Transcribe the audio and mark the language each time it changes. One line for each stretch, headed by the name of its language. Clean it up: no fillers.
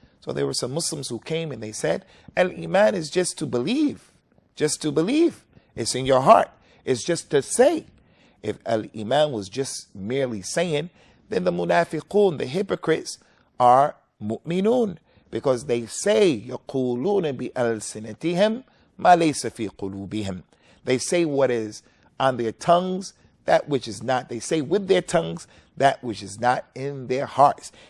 English: So there were some Muslims who came and they said, Al-Iman is just to believe. Just to believe. It's in your heart. It's just to say. If Al-Iman was just merely saying, then the munafiqun, the hypocrites, are mu'minun. Because they say,
Arabic: يَقُولُونَ بِأَلْسِنَتِهِمْ مَا لَيْسَ فِي قُلُوبِهِمْ.
English: They say what is on their tongues, that which is not. They say with their tongues, that which is not in their hearts.